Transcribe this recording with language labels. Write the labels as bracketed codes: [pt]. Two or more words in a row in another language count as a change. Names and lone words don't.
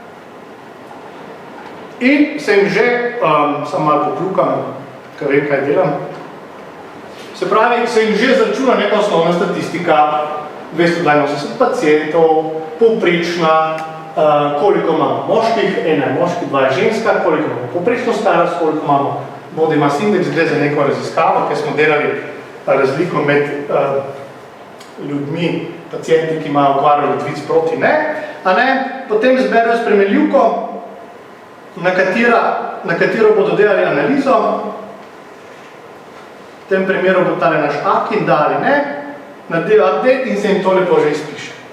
[sl] In se jim že, samo malo poklukam, ker vem, kaj delam, se pravi, se jim že zračuna neka osnovna statistika, 282 pacientov, povprečna, koliko imamo moških, ena je moški, dva je ženska, koliko imamo povprečno starost, koliko imamo [en] body mass index, [sl] gre za neko raziskavo, ker smo delali razliko med ljudmi, pacijenti, ki imajo okvaro ledvic proti ne, potem zberajo spremenljivko, na katero bodo delali analizo, v tem primeru bo tale naš AKIN, da ali ne, naredijo update in se jim to lepo že izpiše.